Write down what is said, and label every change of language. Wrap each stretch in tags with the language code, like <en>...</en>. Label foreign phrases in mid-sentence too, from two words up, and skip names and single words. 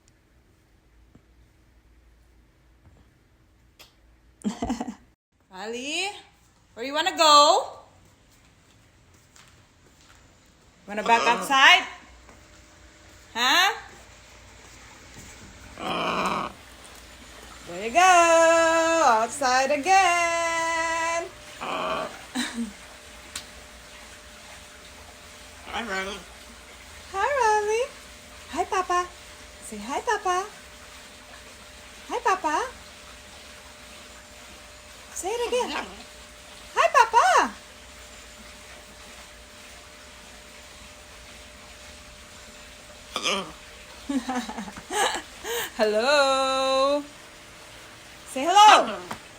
<en>Riley, where you wanna go? Wanna back outside? Huh? There you go, outside again. Hi, Riley. Hi, Riley. Hi, Papa. Say hi, Papa. Hi, Papa. Say it again. Hi, Papa. Hello. Hello. Say hello.</en>